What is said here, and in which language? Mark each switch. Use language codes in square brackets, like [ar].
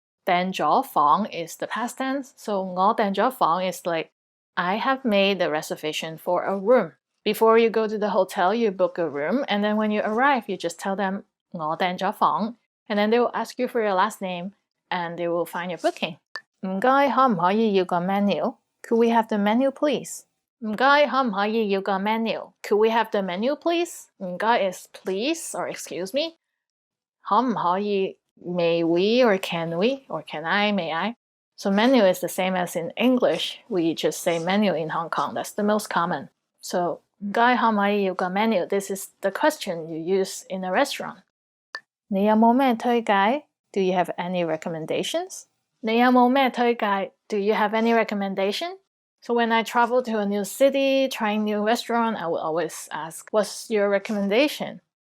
[en] 訂咗房 is the past tense, so [yue] 我訂咗房 [en] is like I have made the reservation for a room. Before you go to the hotel, you book a room, and then when you arrive, you just tell them [yue] 我訂咗房, [en] and then they will ask you for your last name, and they will find your booking. [yue] 唔該，可唔可以要個 menu? [en] Could we have the menu, please? [yue] 唔該，可唔可以要個 menu? [en] Could we have the menu, please? [yue] 唔該 [en] is please or excuse me. [yue] 可唔可以 [en] may we or can we or can I, may I? So menu is the same as in English. We just say menu in Hong Kong. That's the most common. [yue] So 唔該，可唔可以要個 menu? [en] This is the question you use in a restaurant. [yue] 你有冇咩推介? [en] Do you have any recommendations? [yue] 你有冇咩推介? [en] Do you have any recommendation? So when I travel to a new city, trying new restaurant, I will always ask, what's your recommendation?